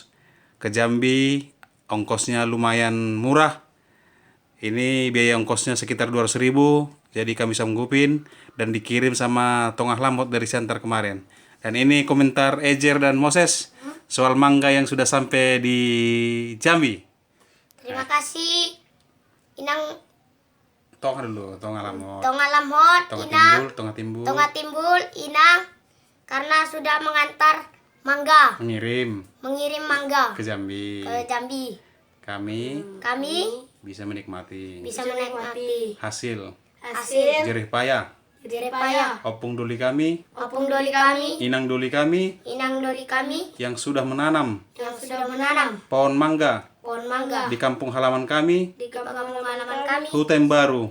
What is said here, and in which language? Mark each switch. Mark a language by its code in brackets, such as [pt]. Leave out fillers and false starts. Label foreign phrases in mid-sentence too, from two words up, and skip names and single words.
[id] Ke Jambi ongkosnya lumayan murah. Ini biaya ongkosnya sekitar 200.000, jadi kami sanggupin dan dikirim sama Tongah Lambot dari Siantar kemarin. Dan ini komentar Ejer dan Moses soal mangga yang sudah sampai di Jambi. Terima kasih Inang Tongah dulu, Tongah Lambot. Tongah Lamhot, Inang Tongah Timbul. Tongah Timbul, Inang karena sudah mengantar mangga, Mengirim mangga ke Jambi. Kami bisa menikmati hasil jerih payah [bts] opung doli [id] kami, [bts] inang doli [id] kami yang sudah menanam pohon mangga di kampung halaman kami, Hutan Baru.